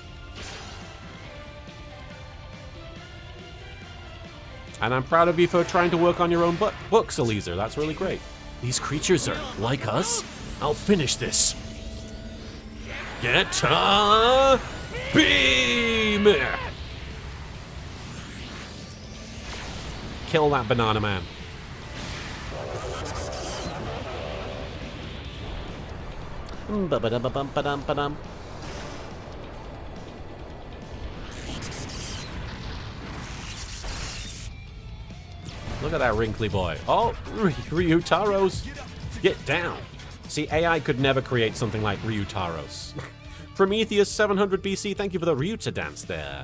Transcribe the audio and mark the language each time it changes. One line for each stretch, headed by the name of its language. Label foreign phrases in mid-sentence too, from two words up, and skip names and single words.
English: And I'm proud of you for trying to work on your own books, Elisa. That's really great. These creatures are like us? I'll finish this. Get a beam! Kill that banana man. Ba-ba-da-ba-bum-ba-dum-ba-dum. Look at that wrinkly boy. Oh, Ryutaro's. Get down. See, AI could never create something like Ryutaro's. Prometheus 700 BC, thank you for the Ryuta dance there.